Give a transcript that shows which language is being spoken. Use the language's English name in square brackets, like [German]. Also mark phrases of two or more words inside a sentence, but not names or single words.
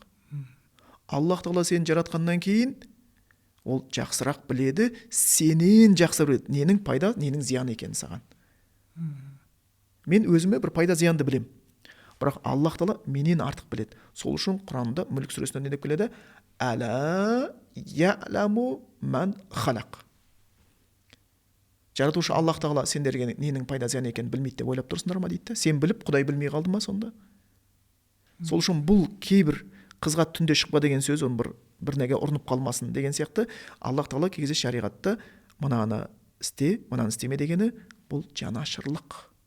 [Kazakh] Аллах Тағала сені жаратқаннан кейін ол жақсырақ біледі, сенен жақсы біледі, ненің пайда, ненің зиян екенін саған. Мен өзіме бір пайда зиянды білем. Бірақ Аллах Тағала менен артық біледі. Сол үшін Құранында Мүлк сүресінде не деп келеді? [Arabic] ألا يعلم من خلق. [Kazakh] Жаратушы Аллах Тағала сендерге ненің пайда зиян екенін білмейді деп ойлап тұрсыңдар ма дейді. Сен біліп, Құдай білмей қалды ма сонда? Сол үшін бұл кейбір қызға түнде шықпа деген сөз, оны бір неге ұрынып қалмасын деген сияқты, Аллах Тағала кей кезде шариғатта мынаны істе, мынаны істеме дегені бұл жанашырлық.